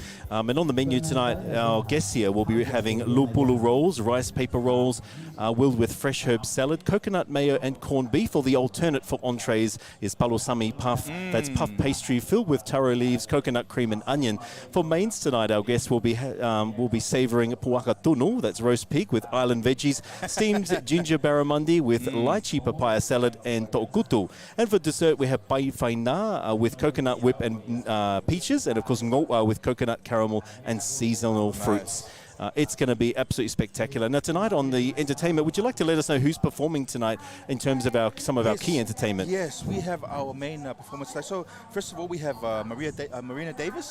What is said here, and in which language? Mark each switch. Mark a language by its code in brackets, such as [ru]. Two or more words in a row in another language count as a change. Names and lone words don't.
[en] And on the menu tonight, our guests here will be having lupulu rolls, rice paper rolls, willed with fresh herb salad, coconut mayo and corned beef, or the alternate for entrees is palosami puff. That's puff pastry filled with taro leaves, coconut cream and onion. For mains tonight, our guests will be savouring puaka tunu, that's roast pig with island veggies, steamed ginger barramundi with lychee papaya salad and to'okutu. And for dessert, we have pai whaina with coconut whip and peaches, and of course ngo'a with coconut caramel and seasonal fruits. It's going to be absolutely spectacular. Now tonight on the entertainment, would you like to let us know who's performing tonight in terms of some of our key entertainment? Yes, we have our main performance tonight. So first of all, we have Marina Davis.